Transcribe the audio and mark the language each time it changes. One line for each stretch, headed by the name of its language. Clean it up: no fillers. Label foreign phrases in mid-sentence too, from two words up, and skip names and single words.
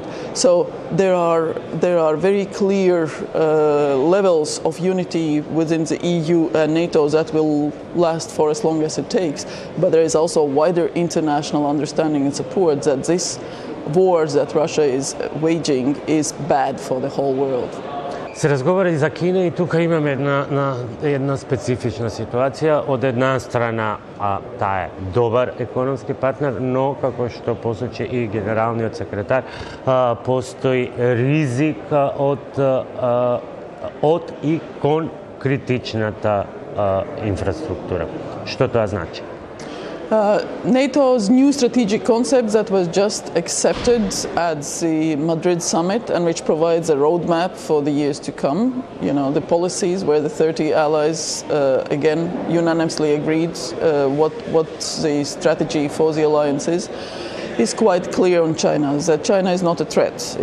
English: So there are very clear levels of unity within the EU and NATO that will last for as long as it takes. But there is also wider international understanding and support that this war that Russia is waging is bad for the whole world.
Macedonian: Се разговара и за Кина и тука имаме една специфична ситуација. Од една страна, таа е добар економски партнер, но како што посочи и генералниот секретар, постои ризик од и кон критичната инфраструктура. Што тоа значи?
English: NATO's new strategic concept that was just accepted at the Madrid summit and which provides a roadmap for the years to come. The policies where the 30 allies again unanimously agreed what the strategy for the alliance is quite clear on China, that China is not a threat.